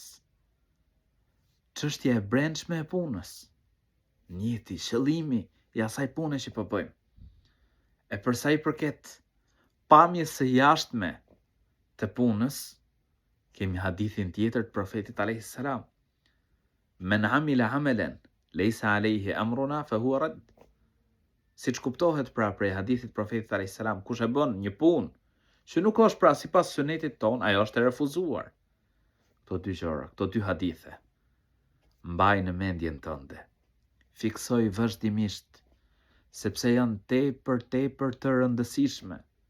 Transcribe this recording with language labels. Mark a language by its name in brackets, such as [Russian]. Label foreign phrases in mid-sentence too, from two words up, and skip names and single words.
[Albanian] Çështja e brendshme e punës, njeti, qëllimi i asaj pune që po bëjmë. E për sa i përket pamjes së jashtme të punës, kemi hadithin tjetër të profetit [Arabic] عليه السلام. من عمل عملا ليس عليه أمرنا فهو رد. [Albanian] Siç kuptohet pra prej hadithit profetit [Arabic] عليه السلام, [Albanian] kush e bën një punë që nuk është pra sipas sunetit ton, ajo është e refuzuar. Këto dy gjëra, këto dy hadithe, mbaj në mendjen tënde. Fiksoj vazhdimisht, sepse janë tepër të rëndësishme.